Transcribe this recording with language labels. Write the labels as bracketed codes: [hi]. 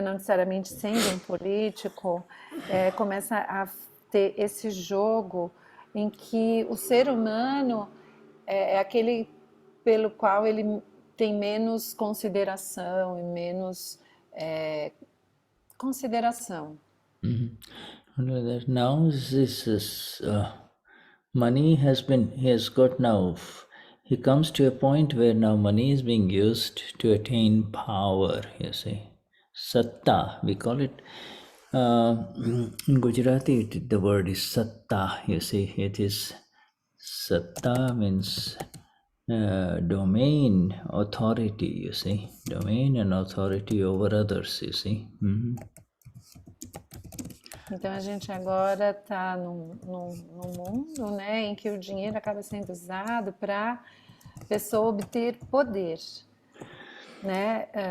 [pt] Não necessariamente sendo um político, começa a ter esse jogo em que o ser humano é aquele pelo qual ele tem menos consideração e menos consideração. [en] Now this is money has got now, he comes to a point where now money is being used to attain power, you see. Satta, we call it. In Gujarati, the word is satta, you see. It is satta means domain, authority, you see. Domain and authority over others, you see. [pt] Então a gente agora está num mundo, né, em que o dinheiro acaba sendo usado para a pessoa obter poder, né?